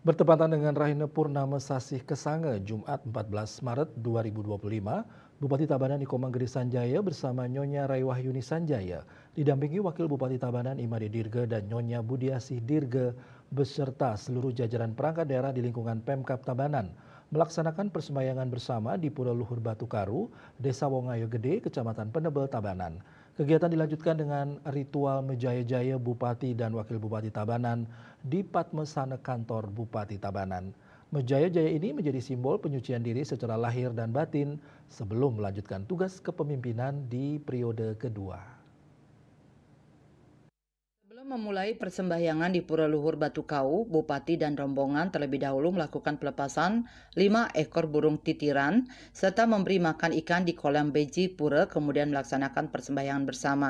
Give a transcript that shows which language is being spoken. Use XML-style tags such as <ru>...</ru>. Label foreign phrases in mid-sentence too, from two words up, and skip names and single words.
<id>Bertepatan dengan Raihna Purnama Sasih Kesange, Jumat 14 Maret 2025, Bupati Tabanan Iko Manggede Sanjaya bersama Nyonya Raiwahyuni Sanjaya didampingi Wakil Bupati Tabanan Imade Dirge dan Nyonya Budiasih Dirge beserta seluruh jajaran perangkat daerah di lingkungan Pemkab Tabanan melaksanakan persembahyangan bersama di Pura Luhur Batu Karu, Desa Wongayo Gede, Kecamatan Penebel, Tabanan. Kegiatan dilanjutkan dengan ritual Mejaya-jaya Bupati dan Wakil Bupati Tabanan di Padmesana kantor Bupati Tabanan. Mejaya-jaya ini menjadi simbol penyucian diri secara lahir dan batin sebelum melanjutkan tugas kepemimpinan di periode kedua. Sebelum memulai persembahyangan di Pura Luhur Batu Kau, Bupati dan rombongan terlebih dahulu melakukan pelepasan 5 ekor burung titiran serta memberi makan ikan di kolam beji pura, kemudian melaksanakan persembahyangan bersama.</id>